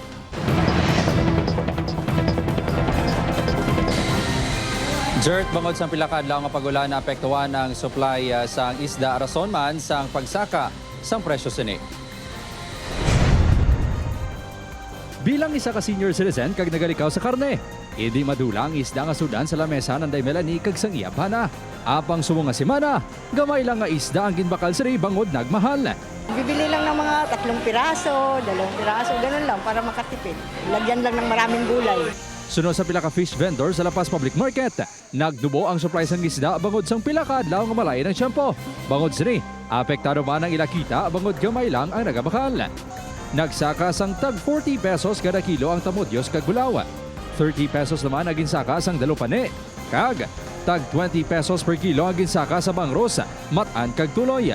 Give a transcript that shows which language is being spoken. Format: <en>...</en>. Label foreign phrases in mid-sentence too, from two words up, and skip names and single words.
<hil>Jert, bangod sa pilakad lang ang pagulan na apektuhan ang supply sa isda rason man sa pagsaka sa presyo sini. Bilang isa ka senior citizen kag nagalikaw sa karne, hindi madulang isda nga sudan sa lamesa ng Day Melanie kag sang iya bana. Apang sumo nga semana, gamay lang nga isda ang ginbakal siri bangod nagmahal.</hil> <tl>Bibili lang ng mga 3 piraso, 2 piraso, ganun lang para makatipid. Lagyan lang ng maraming gulay.</tl> <hil>Sunod sa pila ka fish vendor sa La Paz Public Market, nagdubo ang supply sang isda bangod sang pila ka adlaw nga malay ng tiyempo. Bangod sini, apektado man ang ilakita bangod gamay lang ang nagabakal. Nagsaka sang tag 40 pesos kada kilo ang tamudyos kag bulaw. 30 pesos naman ang ginsaka sang dalupane. Kag tag 20 pesos</hil> <en>per kilo</en> <hil>ang ginsaka sa bangros, matan kag tuloy.</hil>